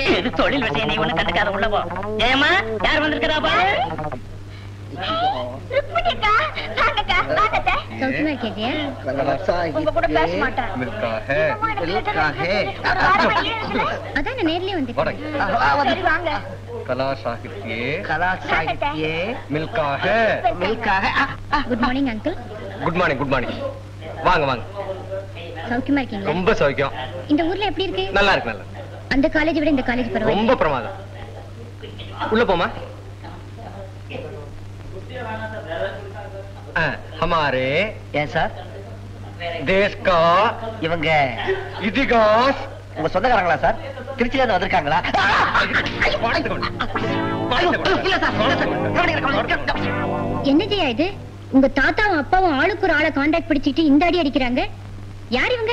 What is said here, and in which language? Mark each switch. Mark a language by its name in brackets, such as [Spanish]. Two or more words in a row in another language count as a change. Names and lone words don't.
[Tamil] இது தொழில் விஷயம், நீ ஒண்ணு கண்டுக்காத, உள்ள போ. ஏமா யார் வந்திருக்கிறா பாரு. சௌக்கியமா இருக்கியா? உங்க கூட பேச மாட்டேன். அதான் நான் நேர்லயே வந்து சரி வாங்க. [Hindi] कला साहित्य मिल्का है [English] good morning uncle. good morning good morning. [Tamil] வாங்க வாங்க. சௌக்கியமா இருக்கீங்களா? ரொம்ப சௌக்கியம். இந்த ஊர்ல எப்படி இருக்கு? நல்லா இருக்கு நல்லா. அந்த காலேஜ் விட இந்த காலேஜ் பரவாயில்லை. ரொம்ப பிரமாதம். உள்ள போமா. हमारे ஏன் சார் [Hindi] देश का [Tamil] இவங்க [Hindi] इतिहास [Tamil] உங்க சொந்தக்காரங்களா சார்? திருச்சியில இருந்து வந்திருக்காங்களா? என்ன ஜெயா இது? உங்க தாத்தாவும் அப்பாவும் ஆளுக்கு ஒரு ஆளை கான்டாக்ட் பிடிச்சிட்டு இந்த அடி அடிக்கிறாங்க. யார் இவங்க?